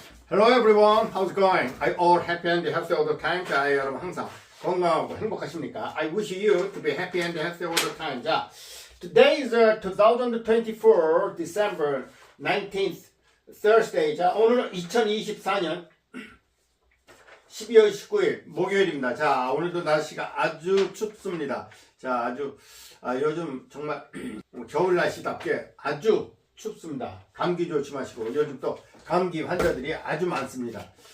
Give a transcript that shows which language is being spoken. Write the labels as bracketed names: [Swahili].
[English] Hello everyone, how's it going? I all happy and healthy all the time. [Korean] 자, 여러분 항상 건강하고 행복하십니까? [English] I wish you to be happy and healthy all the time. 자, today is 2024 December 19th Thursday. [Korean] 자, 오늘은 2024년 12월 19일 목요일입니다. 자, 오늘도 날씨가 아주 춥습니다. 자, 요즘 정말 겨울 날씨답게 아주 춥습니다. 감기 조심하시고 요즘 또 감기 환자들이 아주 많습니다.